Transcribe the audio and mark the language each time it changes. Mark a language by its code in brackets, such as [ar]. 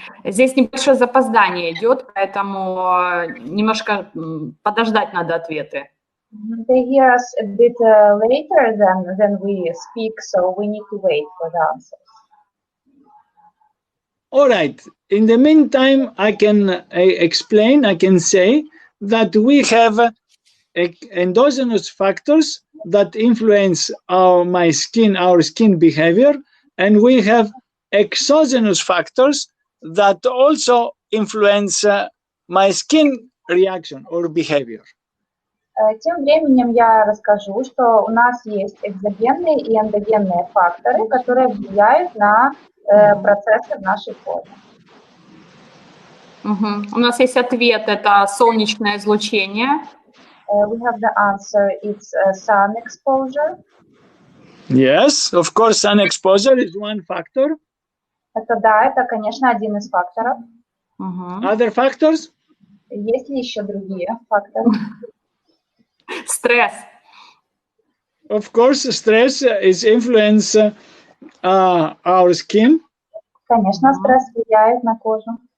[ru] Здесь небольшое запоздание идет, поэтому немножко подождать надо ответы. [en] They hear us a bit later than we speak, so we need to wait for the answers. All right. In the meantime, I can explain, I can say that we have endogenous factors that influence our skin behavior, and we have exogenous factors that also influence my skin reaction or behavior. [ru] Тем временем я расскажу, что у нас есть экзогенные и эндогенные факторы, которые влияют на процессы в нашей коже. У нас есть ответ, это солнечное излучение. [en] We have the answer, it's sun exposure. Yes, of course, sun exposure is one factor. [ru] Это да, это, конечно, один из факторов. [en] Other factors? [ru] Есть ли еще другие факторы? Стресс. [en] Of course, stress is influence our skin. [ru] Конечно, стресс влияет на кожу.